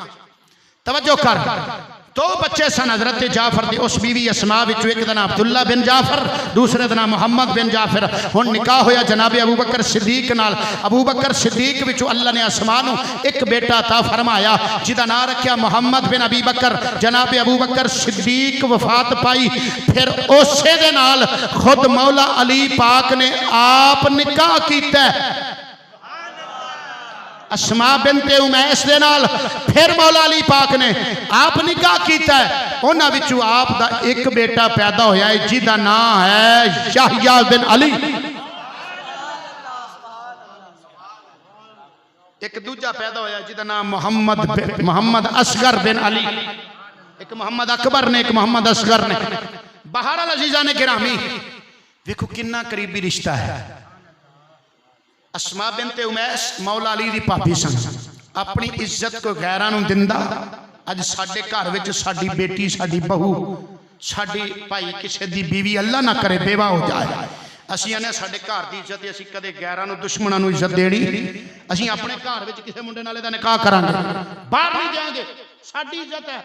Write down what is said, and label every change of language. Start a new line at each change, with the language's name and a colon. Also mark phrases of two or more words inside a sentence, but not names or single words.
Punjabi: توجہ کر، 2 بچے سن حضرت جعفر دی اس بیوی اسماء وچوں. اک دا نام عبداللہ بن جعفر، دوسرے دا نام محمد بن جعفر. ہن نکاح ہویا جناب ابوبکر صدیق نال۔ ابوبکر صدیق وچوں اللہ نے اسماء نوں اک بیٹا عطا فرمایا جیہدا نام رکھیا محمد بن ابی بکر. جناب ابوبکر صدیق وفات پائی، فیر اسے دے نال خود مولا علی پاک نے آپ نکاح کیتا اسماء بنت عمیس دے نال. فیر مولا علی پاک نے آپ نکاح کیتا اے. انہاں وچوں آپ دا اک بیٹا پیدا ہویا اے جیہدا نام اے یحییٰ بن علی. اک دوجا پیدا ہویا جیہدا نام محمد اصغر بن علی. اک محمد اکبر نے، اک محمد اصغر نے. بہرحال عزیزان گرامی، ویکھو کتنا قریبی رشتہ اے. اسماء بنت عمیس مولا علی دی بھابی سن. اپنی عزت کو غیراں نوں دیندا۔ اج ساڈے گھر وچ ساڈی بیٹی، ساڈی بہو، ساڈی بھائی کسی دی بیوی اللہ نہ کرے بیوہ ہو جائے، اسیں آنے ساڈے گھر دی عزت اسیں کدے غیراں نوں دشمناں نوں عزت دینی. اسیں اپنے گھر وچ کسی منڈے نال دا نکاح کراں گے، باہر نہیں جاواں گے، ساڈی عزت اے.